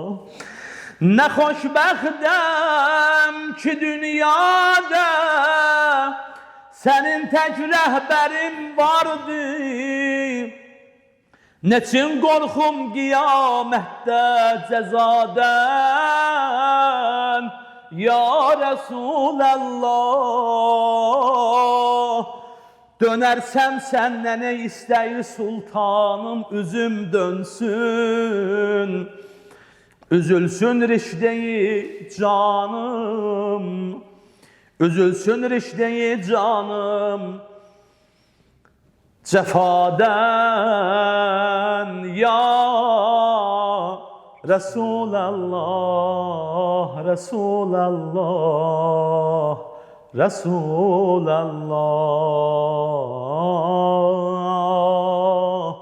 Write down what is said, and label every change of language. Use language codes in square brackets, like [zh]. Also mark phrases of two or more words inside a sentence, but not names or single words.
[az] Nə xoşbəxtəm ki dünyada sənin tək rəhbərin vardır. Neçin qorxum qiyamətdə cəzadən [ar] يا رسول الله. [tr] Dönersem senden ne istəyir sultanım, üzüm dönsün. Üzülsün rişdeyi canım, üzülsün rişdeyi canım, cefaden [ar] يا رسول الله، رسول الله، رسول الله.